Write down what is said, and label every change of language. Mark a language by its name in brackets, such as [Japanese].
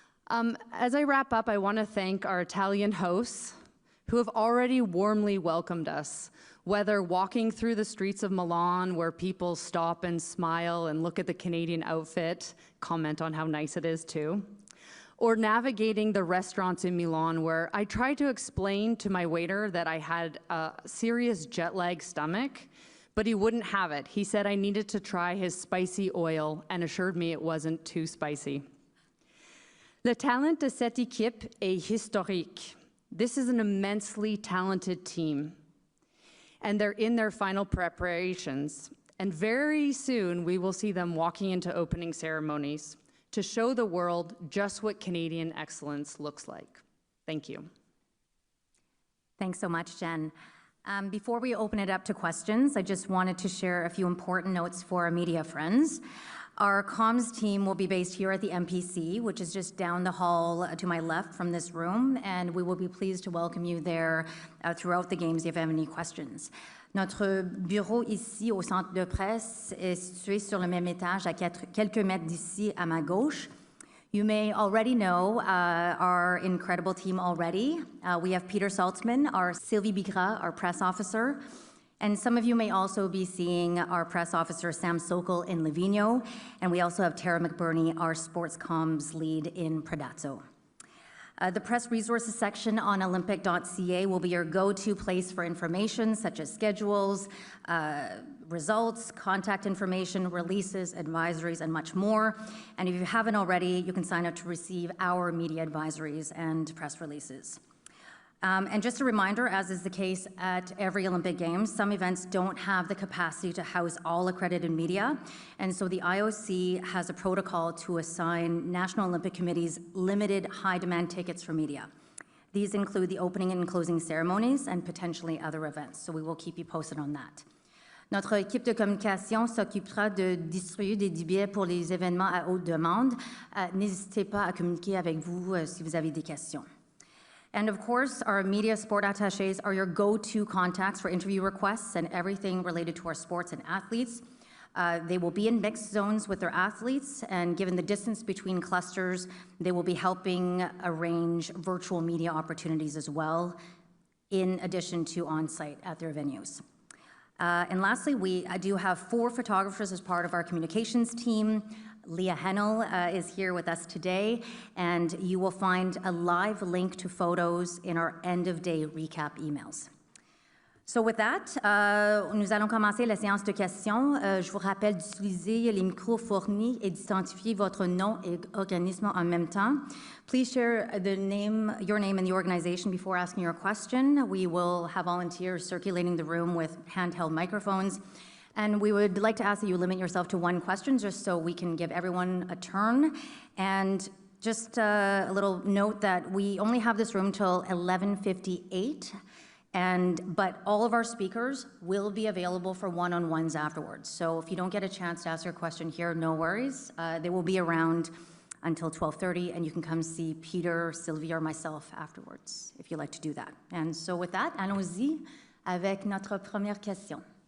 [English] As I wrap up, I want to thank our Italian hosts who have already warmly welcomed us, whether walking through the streets of Milan where people stop and smile and look at the Canadian outfit, comment on how nice it is too, or navigating the restaurants in Milan where I tried to explain to my waiter that I had a serious jet lag stomach, but he wouldn't have it. He said I needed to try his spicy oil and assured me it wasn't too spicy. [French] Le talent de cette équipe est historique. [English] This is an immensely talented team, and they're in their final preparations. And very soon, we will see them walking into opening ceremonies to show the world just what Canadian excellence looks like. Thank you. Thanks so much, Jen. Before we open it up to questions, I just wanted to share a few important notes for our media friends. Our comms team will be based here at the MPC, which is just down the hall to my left from this room, and we will be pleased to welcome you there throughout the games if you have any questions. [French] Notre bureau ici au centre de presse est situé sur le même étage à quelques mètres d'ici à ma gauche. [English] You may already know our incredible team already. We have Peter Saltzman, our Sylvie Bigra, our press officer, and some of you may also be seeing our press officer, Sam Sokol, in Livigno, and we also have Tara McBurney, our sports comms lead in Predazzo. The press resources section on olympic.ca will be your go-to place for information such as schedules, results, contact information, releases, advisories, and much more. And if you haven't already, you can sign up to receive our media advisories and press releases. And just a reminder, as is the case at every Olympic Games, some events don't have the capacity to house all accredited media, and so the IOC has a protocol to assign National Olympic Committee's limited high-demand tickets for media. These include the opening and closing ceremonies and potentially other events, so we will keep you posted on that. [French] Notre équipe de communication s'occupera de distribuer des billets pour les événements à haute demande. N'hésitez pas à communiquer avec vous si vous avez des questions. [English] And of course, our media sport attachés are your go-to contacts for interview requests and everything related to our sports and athletes. They will be in mixed zones with their athletes, and given the distance between clusters, they will be helping arrange virtual media opportunities as well, in addition to on-site at their venues. And lastly, I do have 4 photographers as part of our communications team. Leah Hennel is here with us today, and you will find a live link to photos in our end-of-day recap emails. So with that, [French] nous allons commencer la séance de questions. Je vous rappelle d'utiliser les micros fournis et d'identifier votre nom et organisme en même temps. [English] Please share your name and the organization before asking your question. We will have volunteers circulating the room with handheld microphones. And we would like to ask that you limit yourself to 1 question just so we can give everyone a turn. And just a little note that we only have this room till 11:58, but all of our speakers will be available for one-on-ones afterwards. So if you don't get a chance to ask your question here, no worries. They will be around until 12:30, and you can come see Peter, Sylvie, or myself afterwards if you'd like to do that. And so with that, [French] allons-y avec notre première question.